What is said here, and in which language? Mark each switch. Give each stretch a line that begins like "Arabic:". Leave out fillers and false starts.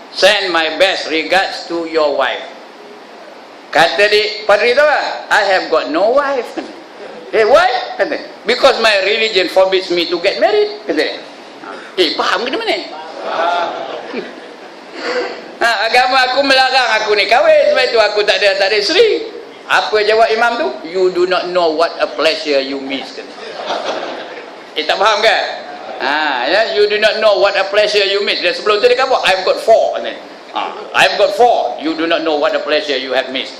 English: Send my best regards to your wife.
Malay: Kata di padri tu lah,
English: I have got no wife. Why? Kata, because my religion forbids me to get married.
Malay: Kata, faham ke mana? Agama aku melarang aku ni kahwin, sebab itu aku tak ada isteri. Apa jawab imam tu?
English: You do not know what a pleasure you miss.
Malay: Kata. Tak faham kan?
English: You do not know what a pleasure you miss.
Malay: Dan sebelum tu dia kata,
English: I've got 4. Kata. I've got 4. You do not know what a pleasure you have missed.